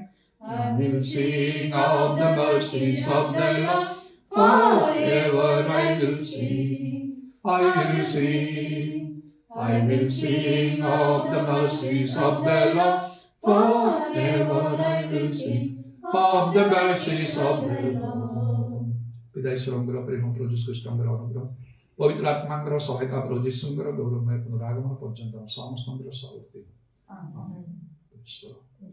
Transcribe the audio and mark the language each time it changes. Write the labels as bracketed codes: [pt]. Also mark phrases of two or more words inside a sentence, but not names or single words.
[en] I will sing of the mercies of the Lord, forever I will sing, I will sing, I will sing of the mercies of the Lord, forever I will sing of the mercies of the Lord. [or] पिता ईश्वरଙ୍କର ପ୍ରେମ ପ୍ରଭୁ ଯୀଶୁ ଖ୍ରୀଷ୍ଟଙ୍କର ଅନୁଗ୍ରହ ପବିତ୍ର ଆତ୍ମାଙ୍କର ସହାୟତା ପ୍ରଭୁ ଯୀଶୁଙ୍କର ଗୌରବମୟ ପୁନରାଗମନ ପର୍ଯ୍ୟନ୍ତ ସମସ୍ତଙ୍କର ସହ